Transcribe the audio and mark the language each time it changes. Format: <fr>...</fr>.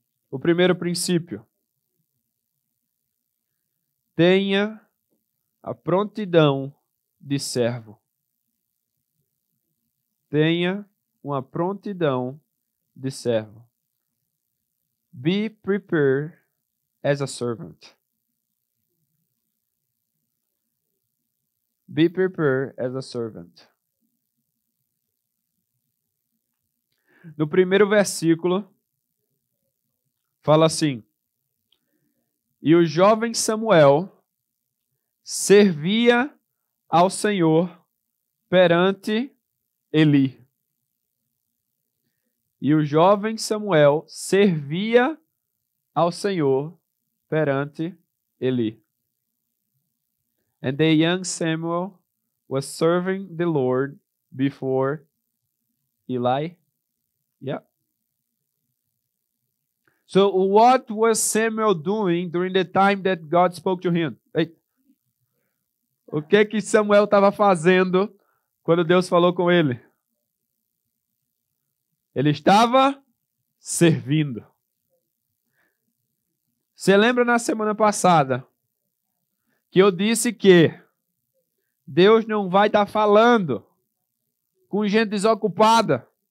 <pt>O primeiro princípio: tenha a prontidão de servo. Tenha uma prontidão de servo.</pt> <en>Be prepared as a servant. Be prepared as a servant.</en> <pt>No primeiro versículo, fala assim: e o jovem Samuel servia ao Senhor perante Eli. E o jovem Samuel servia ao Senhor perante Eli.</pt> <en>And the young Samuel was serving the Lord before Eli. Yeah. So what was Samuel doing during the time that God spoke to him? Hey.</en> <pt>O que Samuel estava fazendo quando Deus falou com ele? Ele estava servindo. Você lembra na semana passada que eu disse que Deus não vai estar falando com gente desocupada?</pt>